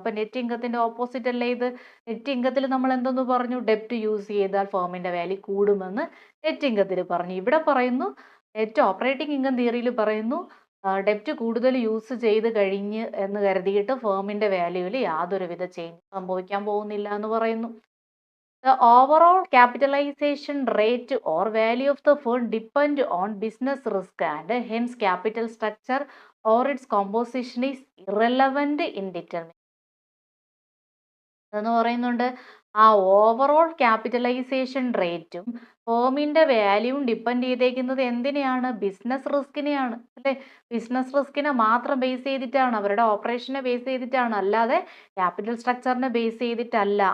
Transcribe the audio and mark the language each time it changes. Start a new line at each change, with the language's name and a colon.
Malayalam: അപ്പോൾ net ഇൻകത്തിന്റെ opposite അല്ലേ ഇത്? നെറ്റ് ഇൻകത്തിൽ നമ്മൾ എന്തെന്ന് പറഞ്ഞു? ഡെപ്റ്റ് യൂസ് ചെയ്താൽ ഫേമിന്റെ വാല്യൂ കൂടുമെന്ന് നെറ്റ് ഇൻകത്തിൽ പറഞ്ഞു. ഇവിടെ പറയുന്നു നെറ്റ് ഓപ്പറേറ്റിംഗ് ഇൻകം തിയറിയിൽ പറയുന്നു ഡെപ്റ്റ് കൂടുതൽ യൂസ് ചെയ്ത് കഴിഞ്ഞ് എന്ന് കരുതിയിട്ട് ഫേമിന്റെ വാല്യൂവിൽ യാതൊരുവിധ ചേഞ്ച് സംഭവിക്കാൻ പോകുന്നില്ല എന്ന് പറയുന്നു.
English: The overall capitalization rate or value of the firm depend on business risk and hence capital structure or its composition is irrelevant in determining.
Malayalam: എന്ന് പറയുന്നുണ്ട് ആ ഓവറോൾ ക്യാപിറ്റലൈസേഷൻ റേറ്റും ഫേമിന്റെ വാല്യൂവും ഡിപ്പെൻഡ് ചെയ്തേക്കുന്നത് എന്തിനെയാണ്? ബിസിനസ് റിസ്കിനെയാണ് അല്ലേ? ബിസിനസ് റിസ്കിനെ മാത്രം ബേസ് ചെയ്തിട്ടാണ്, അവരുടെ ഓപ്പറേഷനെ ബേസ് ചെയ്തിട്ടാണ്, അല്ലാതെ ക്യാപിറ്റൽ സ്ട്രക്ചറിനെ ബേസ് ചെയ്തിട്ടല്ല.